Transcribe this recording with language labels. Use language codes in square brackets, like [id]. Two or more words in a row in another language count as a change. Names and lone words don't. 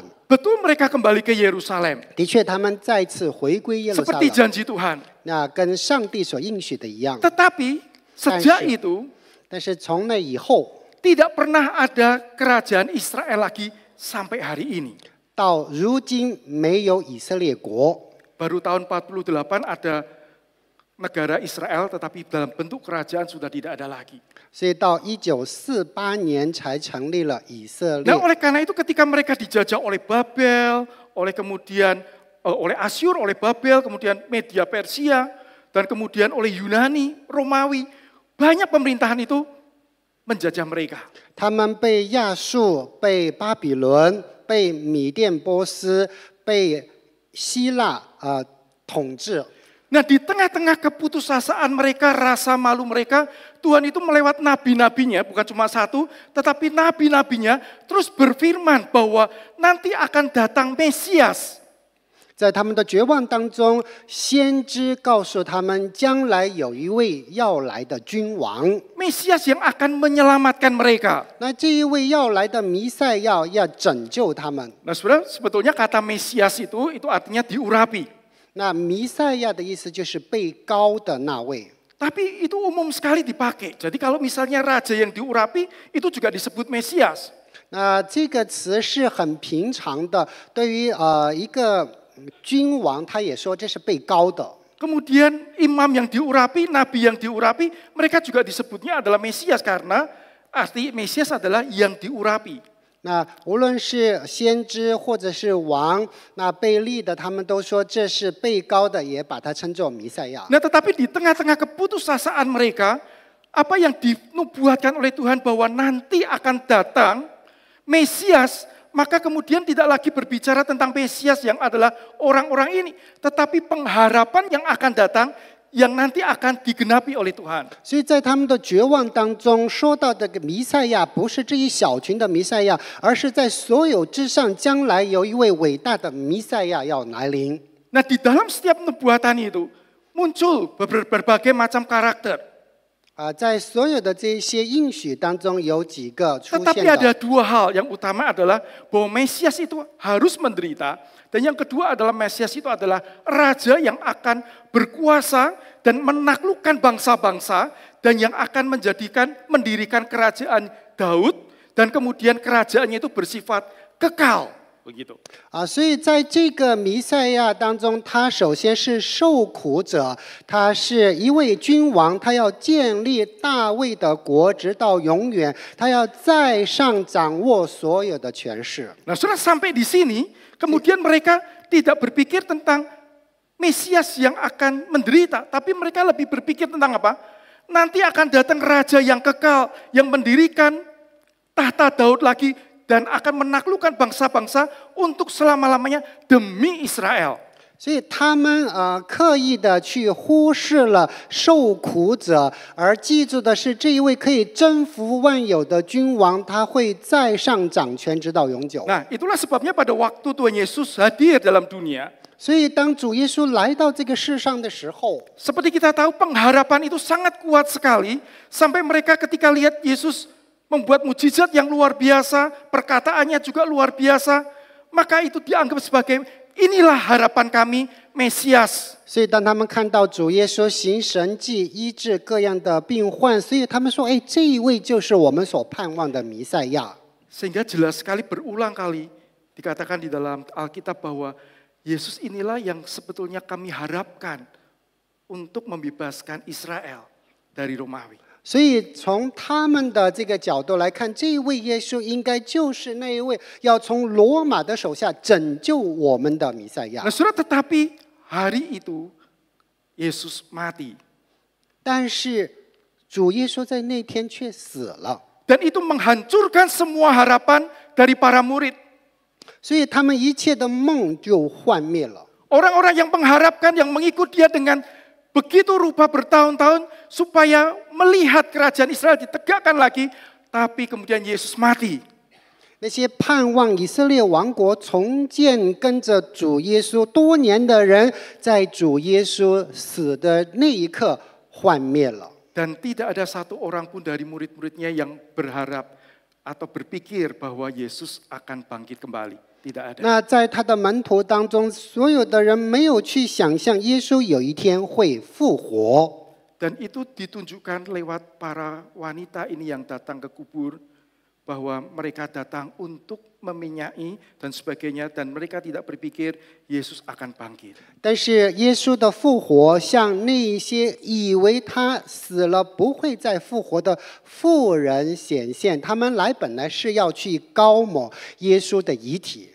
[id] Betul mereka kembali ke Yerusalem. [zh] 的确，他们再次回归耶路撒 [id] Seperti [zh] 冷， [id] janji Tuhan. [zh] 那跟上帝所应许的一样。 [id] Tetapi sejak itu [zh] 但是从那以后， [id] tidak pernah ada kerajaan Israel lagi sampai hari ini. [zh] 到如今没有以色列国。 [id] Baru tahun 48 ada negara Israel tetapi dalam bentuk kerajaan sudah tidak ada lagi. [zh] 所以到1948年才成立了以色列 [id] Nah, oleh karena itu ketika mereka dijajah oleh Babel, oleh Asyur, oleh Babel, kemudian Media Persia, dan kemudian oleh Yunani, Romawi, banyak pemerintahan itu menjajah mereka. [zh] 他们被亚述、被巴比伦、被米甸波斯、被希腊统治。 [id] Nah, di tengah-tengah keputusasaan mereka, rasa malu mereka, Tuhan itu melewat nabi-nabinya, bukan cuma satu, tetapi nabi-nabinya terus berfirman bahwa nanti akan datang Mesias. [zh] 在他们的绝望当中，先知告诉他们，将来有一位要来的君王。 [id] Mesias yang akan menyelamatkan mereka. [zh] 那这一位要来的弥赛亚要拯救他们。 [id] Nah, saudara, sebetulnya kata Mesias itu artinya diurapi. [zh] 那弥赛亚的意思就是被膏的那位。 [id] Tapi itu umum sekali dipakai. Jadi kalau misalnya raja yang diurapi, itu juga disebut Mesias. [zh] 那这个词是很平常的，对于一个君王，他也说这是被膏的。 [id] Kemudian imam yang diurapi, nabi yang diurapi, mereka juga disebutnya adalah Mesias karena arti Mesias adalah yang diurapi. [zh] 那无论是先知或者是王，那被立的他们都说这是被膏的，也把他称作弥赛亚。 [id] Nah, tetapi di tengah-tengah keputusasaan mereka, apa yang dinubuatkan oleh Tuhan bahwa nanti akan datang Mesias, maka kemudian tidak lagi berbicara tentang Mesias yang adalah orang-orang ini, tetapi pengharapan yang akan datang yang nanti akan digenapi oleh Tuhan. [zh] 所以在他们的绝望当中，说到这个弥赛亚，不是这一小群的弥赛亚，而是在所有之上，将来有一位伟大的弥赛亚要来临。 [id] Nah, di dalam setiap nubuatan itu muncul berbagai macam karakter. [zh] 在所有的这些应许当中，有几个出 [id] Tetapi [zh] 现 [id] ada [zh] 的。 [id] dua hal. Yang utama adalah bahwa Mesias itu harus menderita. Dan yang kedua adalah Mesias itu adalah raja yang akan berkuasa dan menaklukkan bangsa-bangsa dan yang akan mendirikan kerajaan Daud dan kemudian kerajaannya itu bersifat kekal. Begitu. [zh] 所以在这个弥赛亚当中，他首先是受苦者，他是一位君王，他要建立大卫的国，直到永远，他要在上掌握所有的权势。 [id] Nah, sudah sampai di sini, kemudian mereka tidak berpikir tentang Mesias yang akan menderita, tapi mereka lebih berpikir tentang apa? Nanti akan datang raja yang kekal, yang mendirikan tahta Daud lagi, dan akan menaklukkan bangsa-bangsa untuk selama-lamanya demi Israel. [zh] 所以他们刻意的去忽视了受苦者，而记住的是这一位可以征服万有的君王，他会在上掌权直到永久。 [id] Nah, itulah sebabnya pada waktu Tuhan Yesus hadir dalam dunia, [zh] 所以当主耶稣来到这个世上的时候， [id] seperti kita tahu pengharapan itu sangat kuat sekali, sampai mereka ketika lihat Yesus membuat mujizat yang luar biasa, perkataannya juga luar biasa, maka itu dianggap sebagai inilah harapan kami, Mesias. [zh] 所以当他们看到主耶稣行神迹、医治各样的病患，所以他们说：“哎，这一位就是我们所盼望的弥赛亚。” [id] Sehingga jelas sekali berulang kali dikatakan di dalam Alkitab bahwa Yesus inilah yang sebetulnya kami harapkan untuk membebaskan Israel dari Romawi. [zh] 所以从他们的这个角度来看，这一位耶稣应该就是那一位要从罗马的手下拯救我们的弥赛亚。 [id] Nah, saudara, tetapi hari itu Yesus mati. [zh] 但是主耶稣在那天却死了， [id] Dan itu menghancurkan semua harapan dari para murid. [zh] 所以他们一切的梦就幻灭了。 [id] Orang-orang yang mengharapkan, yang mengikut dia dengan begitu rupa bertahun-tahun supaya melihat kerajaan Israel ditegakkan lagi, tapi kemudian Yesus mati. [zh] 那些盼望以色列王国重建、跟着主耶稣多年的人，在主耶稣死的那一刻幻灭了。 [id] Dan tidak ada satu orang pun dari murid-muridnya yang berharap atau berpikir bahwa Yesus akan bangkit kembali. Tidak ada. [zh] 那在他的门徒当中，所有的人没有去想象耶稣有一天会复活。 [id] Dan itu ditunjukkan lewat para wanita ini yang datang ke kubur, bahwa mereka datang untuk meminyai dan sebagainya, dan mereka tidak berpikir Yesus akan bangkit. [zh] 但是耶稣的复活，向那一些以为他死了不会再复活的妇人显现，他们来本来是要去高抹耶稣的遗体。